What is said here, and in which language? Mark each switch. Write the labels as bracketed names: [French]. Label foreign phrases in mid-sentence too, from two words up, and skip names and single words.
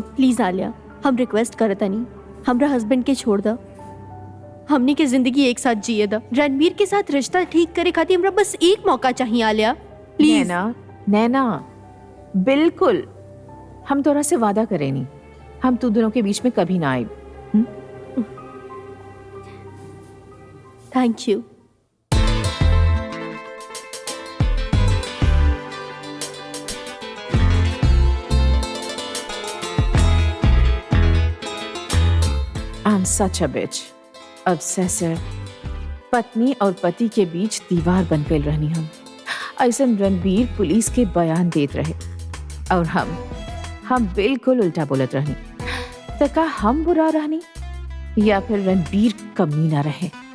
[Bhojpuri] प्लीज आलिया, हम रिक्वेस्ट करतानी, हमरा हस्बैंड के छोड़ दा, हमनी के जिंदगी एक साथ जिए दा। रणबीर के साथ रिश्ता ठीक करे खातिर हमरा बस एक मौका चाहिए आलिया, प्लीज। नैना, बिल्कुल, हम तोरा से वादा करेनी, हम तू दोनों के बीच में कभी ना आए। [English] Thank you. I'm such a bitch, obsessive। [Bhojpuri] पत्नी और पति के बीच दीवार बन गई रहनी हम। ऐसन रणबीर पुलिस के बयान देत रहे और हम बिल्कुल उल्टा बोलत रहनी। तो का हम बुरा रहनी या फिर रणबीर कमीना रहे?